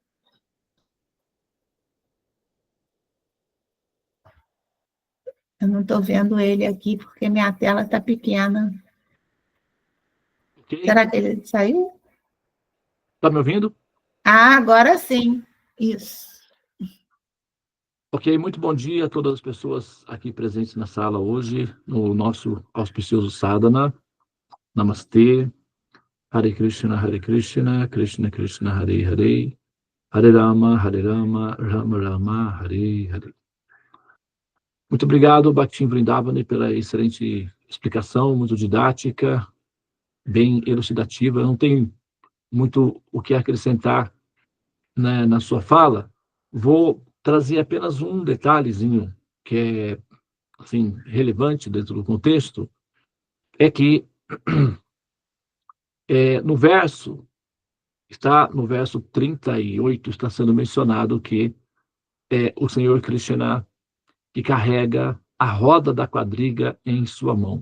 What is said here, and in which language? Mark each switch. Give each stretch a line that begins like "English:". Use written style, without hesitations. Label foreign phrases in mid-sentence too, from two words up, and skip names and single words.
Portuguese: Eu não estou vendo ele aqui porque minha tela está pequena. Okay. Será que ele saiu? Está me ouvindo? Ah, agora sim. Isso. Ok, muito bom dia a todas as pessoas aqui presentes na sala hoje, no nosso auspicioso sadhana. Namastê. Hare Krishna, Krishna Krishna, Hare Hare, Hare Rama, Rama Rama, Hare Hare. Muito obrigado, Bhakti Vrindavani, pela excelente explicação, muito didática, bem elucidativa. Eu não tenho muito o que acrescentar, né, na sua fala. Vou trazer apenas um detalhezinho que é assim, relevante dentro do contexto, é que no verso 38, está sendo mencionado que é o Senhor Krishna que carrega a roda da quadriga em sua mão.